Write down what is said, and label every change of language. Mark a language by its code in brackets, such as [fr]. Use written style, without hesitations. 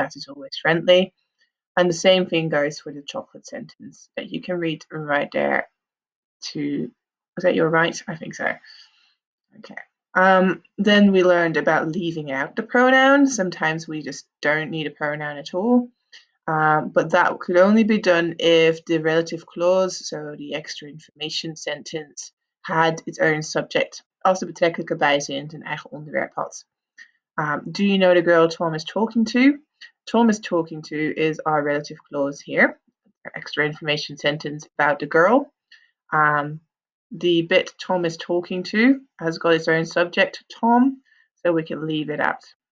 [en] That is always friendly. And the same thing goes for the chocolate sentence that you can read right there to, was that your right? I think so. Okay. Then we learned about leaving out the pronoun. Sometimes we just don't need a pronoun at all. But that could only be done if the relative clause, so the extra information sentence, had its own subject. [nl] Als de betrekkelijke bijzin een eigen onderwerp had. [en] Do you know the girl Tom is talking to? Tom is talking to is our relative clause here. Extra information sentence about the girl. The bit Tom is talking to has got its own subject, Tom, so we can leave it out.